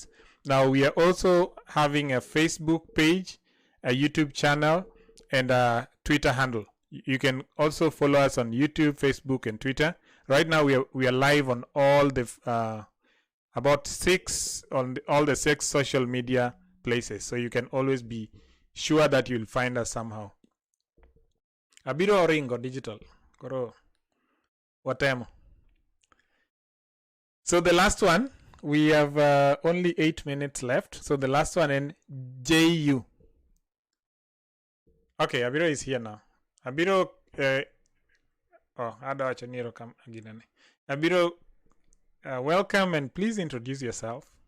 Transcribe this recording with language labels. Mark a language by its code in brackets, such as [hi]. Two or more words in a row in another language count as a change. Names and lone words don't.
[en] Now, we are also having a Facebook page, a YouTube channel, and a Twitter handle. You can also follow us on YouTube, Facebook, and Twitter. Right now, we are live on all the about 6 on all the 6 social media places. So you can always be sure that you'll find us somehow. [luo] Abiro Oringo Digital. Koro watemo. [en] So the last one, we have only 8 minutes left. So the last one in JU. Okay, Abiro is here now. Abiro, Abiro, welcome and please introduce yourself.